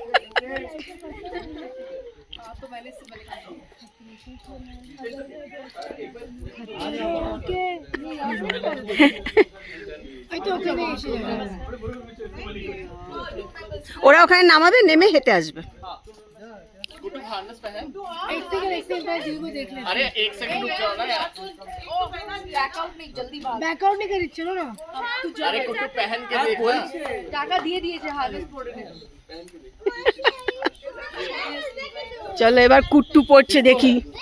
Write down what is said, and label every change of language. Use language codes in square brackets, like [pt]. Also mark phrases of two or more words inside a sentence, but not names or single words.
[bn] ওরা ওখানে নামাবে, নেমে হেঁটে আসবে। [hi] अरे एक सेकंड रुक जाओ ना यार, बैकआउट नहीं करी, चलो ना। अरे कुट्टू पहन के देख ना। [bn] টাকা দিয়ে দিয়েছে হার্নেস পরে। চলো এবার কুট্টু পড়ছে, দেখি।